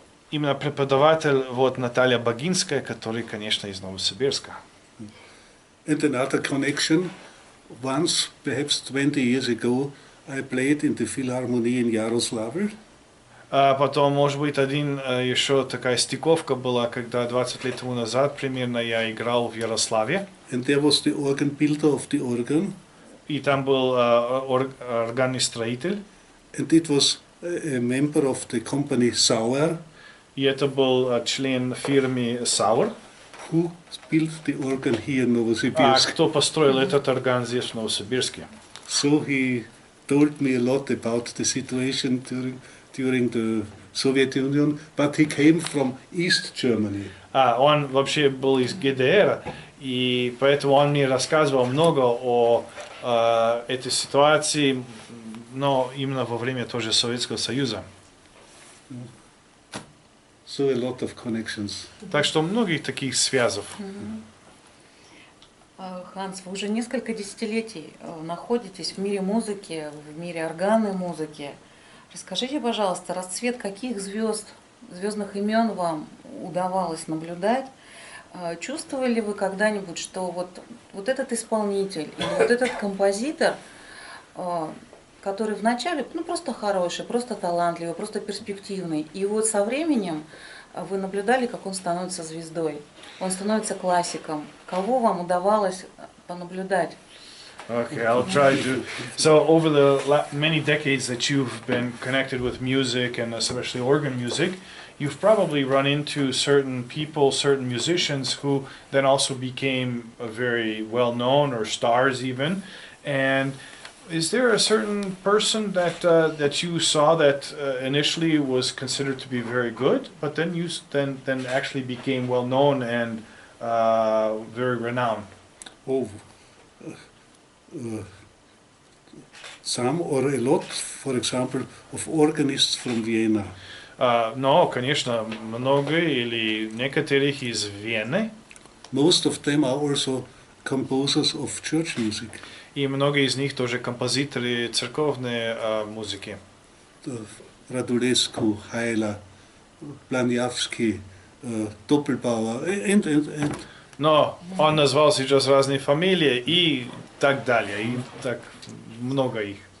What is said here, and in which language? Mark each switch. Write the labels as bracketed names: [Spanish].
[Russian] Именно преподаватель Наталья Багинская, который, конечно, из Новосибирска. [English] And another connection, once, perhaps 20 years ago, I played in the Philharmonie in Yaroslavl. [Russian] Потом, может быть, еще такая стиковка была, когда 20 лет тому назад примерно я играл в Ярославе. [English] And there was the organ builder of the organ. [Russian] И там был органный строитель. [English] And it was a member of the company Sauer. [Russian] И это был член фирмы Sauer. [English] Who built the organ here in Novosibirsk. [Russian] Кто построил этот орган здесь в Новосибирске. [English] So he told me a lot about the situation during the Soviet Union, but he came from East Germany. [Russian] Он вообще был из ГДР, и поэтому он мне рассказывал много о этой ситуации, но именно во время тоже Советского Союза. [English] So a lot of connections. [Russian] Так что многих таких связей. Ханс, вы уже несколько десятилетий находитесь в мире музыки, в мире органной музыки. Расскажите, пожалуйста, расцвет каких звездных имен вам удавалось наблюдать? Чувствовали ли вы когда-нибудь, что вот этот исполнитель или вот этот композитор, который вначале просто хороший, просто талантливый, просто перспективный, и вот со временем вы наблюдали, как он становится звездой, он становится классиком. Кого вам удавалось понаблюдать? [English] Okay, I'll try to. So over the many decades that you've been connected with music and especially organ music, you've probably run into certain people, certain musicians who then also became very well known or stars even. And is there a certain person that you saw that initially was considered to be very good, but then then actually became well known and very renowned? Oh. Some or a lot, for example, of organists from Vienna. [Russian] Но, конечно, много или некоторых из Вены. [English] Most of them are also composers of church music. [Russian] И много из них тоже композиторы церковной музыки. [English] Radulescu, Heiler, Blaniawski, Doppelbauer, and. [Russian] Но он назвал сейчас разные фамилии и так далее, и так много их.